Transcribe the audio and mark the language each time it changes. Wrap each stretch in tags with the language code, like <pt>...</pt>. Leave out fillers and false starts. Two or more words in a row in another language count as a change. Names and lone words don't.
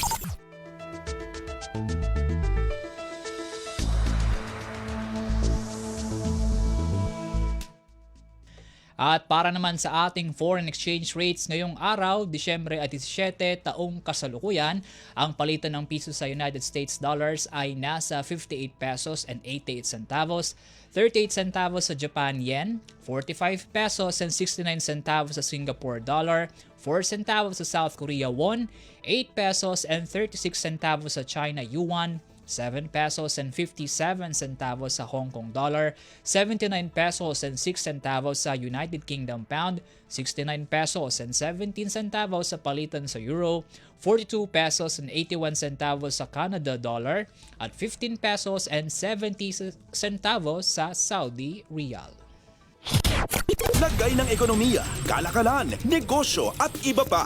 <tl>At para naman sa ating foreign exchange rates ngayong araw, Disyembre 17, taong kasalukuyan, ang palitan ng piso sa United States dollars ay nasa 58</tl> <en>pesos and 88 centavos,</en> <tl>38 centavos sa Japan yen, 45</tl> <en>pesos and 69 centavos</en> <tl>sa Singapore dollar, 4 centavos sa South Korea won, 8</tl> <en>pesos and 36 centavos</en> <tl>sa China yuan, 7</tl> <en>pesos and 57 centavos</en> <tl>sa Hong Kong dollar, 79</tl> <en>pesos and 6 centavos</en> <tl>sa United Kingdom pound, 69</tl> <en>pesos and 17 centavos</en> <tl>sa palitan sa euro, 42</tl> <en>pesos and 81 centavos</en> <tl>sa Canada dollar, at 15</tl> <en>pesos and 70 centavos</en> <tl>sa Saudi Riyal. Lagay ng ekonomiya, kalakalan, negosyo at iba pa.</tl>